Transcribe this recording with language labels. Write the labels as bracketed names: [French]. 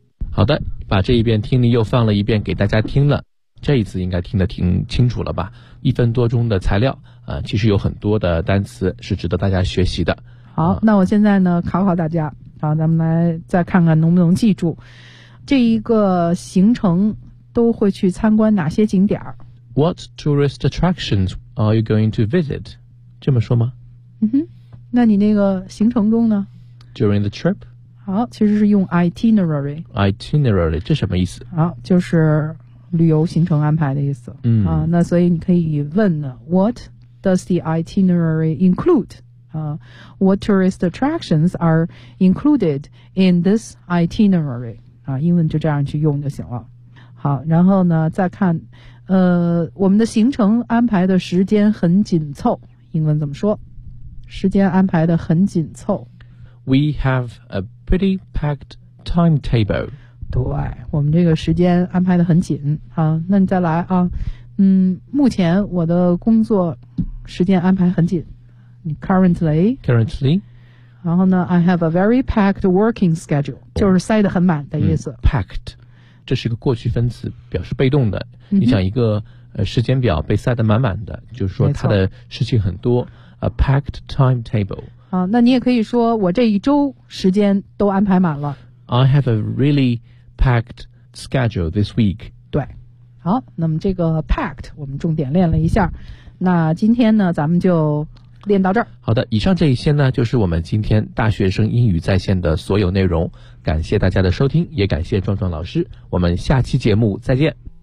[Chinese] 好的，把这一遍听力又放了一遍给大家听了，这一次应该听得挺清楚了吧。一分多钟的材料其实有很多的单词是值得大家学习的。好，那我现在呢考考大家，好，咱们来再看看能不能记住这一个行程都会去参观哪些景点。 [English] What tourist attractions are you going to visit? [Chinese] 这么说吗？嗯哼，那你那个行程中呢？ [English] During the trip。 [Chinese] 好，其实是用 itinerary。 Itinerary 这什么意思？好，就是旅游行程安排的意思。那所以你可以问呢 [English] What does the itinerary include? What tourist attractions are included in this itinerary? [Chinese] 英文就这样去用就行了。好，然后呢再看我们的行程安排的时间很紧凑，英文怎么说？时间安排的很紧凑。 [English] We have a pretty packed timetable。 [Chinese] 对，我们这个时间安排的很紧。好，那你再来啊。目前我的工作时间安排很紧。 [English] Currently. [Chinese] 然后呢 [English] ,I have a very packed working schedule, [Chinese] 就是塞得很满的意思。 Packed, 这是一个过去分词，表示被动的。你想一个时间表被塞得满满的，就是说它的事情很多。 [English] A packed timetable. [Chinese] 好，那你也可以说我这一周时间都安排满了。 [English] I have a really packed schedule this week. [Chinese] 对，好，那么这个 packed 我们重点练了一下，那今天呢咱们就练到这儿。好的，以上这一些呢就是我们今天大学生英语在线的所有内容，感谢大家的收听，也感谢壮壮老师，我们下期节目再见。